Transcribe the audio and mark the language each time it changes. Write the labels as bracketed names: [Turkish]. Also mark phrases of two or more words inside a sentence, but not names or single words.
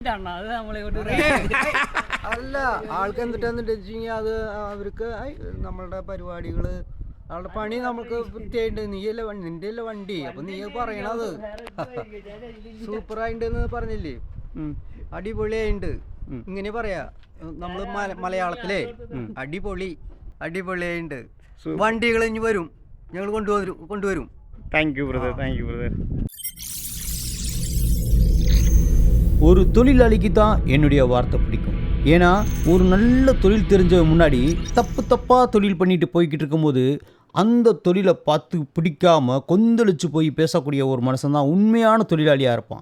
[Malayalam] അല്ല ആൾക്ക് എന്നിട്ട് വെച്ച് കഴിഞ്ഞാൽ അത് അവർക്ക് നമ്മളുടെ പരിപാടികൾ ആളുടെ പണി നമുക്ക് വൃത്തിയായിട്ട് നീയല്ലേ നിന്റെ അല്ലേ വണ്ടി അപ്പൊ നീ പറയണത് സൂപ്പറായിണ്ടെന്ന് പറഞ്ഞില്ലേ, അടിപൊളിയായിണ്ട് ഇങ്ങനെ പറയാ നമ്മള് മലയാളത്തിലെ അടിപൊളിയായിണ്ട്. വണ്ടികൾ ഇനി വരും, ഞങ്ങൾ കൊണ്ടുവരും. [English] thank you brother, thank you brother. [Tamil] ஒரு தொழிலாளிக்கு தான் என்னுடைய வார்த்தை பிடிக்கும். ஏன்னா ஒரு நல்ல தொழில் தெரிஞ்சவன் முன்னாடி தப்பாக தொழில் பண்ணிட்டு போய்கிட்டு இருக்கும்போது அந்த தொழிலை பார்த்து பிடிக்காம கொந்தளிச்சு போய் பேசக்கூடிய ஒரு மனுஷன் தான் உண்மையான தொழிலாளியாக இருப்பான்.